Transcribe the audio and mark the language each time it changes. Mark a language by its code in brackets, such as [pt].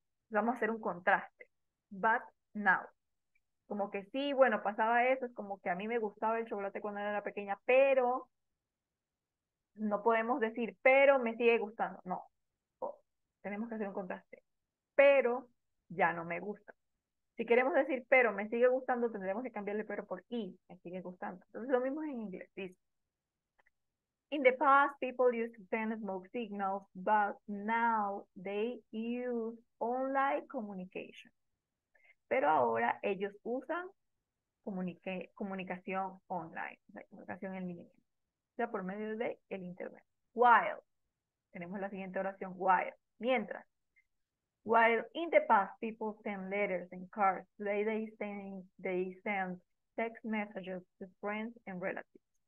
[es] Vamos a hacer un contraste, [en] but now. [es] Como que sí, bueno, pasaba eso, es como que a mí me gustaba el chocolate cuando era pequeña, pero no podemos decir, pero me sigue gustando. No, tenemos que hacer un contraste, pero ya no me gusta. Si queremos decir pero me sigue gustando, tendremos que cambiarle pero por y, me sigue gustando. Entonces lo mismo es en inglés. Dice, [en] in the past, people used to send smoke signals, but now they use online communication. [es] Pero ahora ellos usan comunicación online, o sea, comunicación en línea, o sea, por medio de el internet. While, tenemos la siguiente oración, while, mientras. [en] While in the past people send letters and cards, today they send text messages to friends and relatives.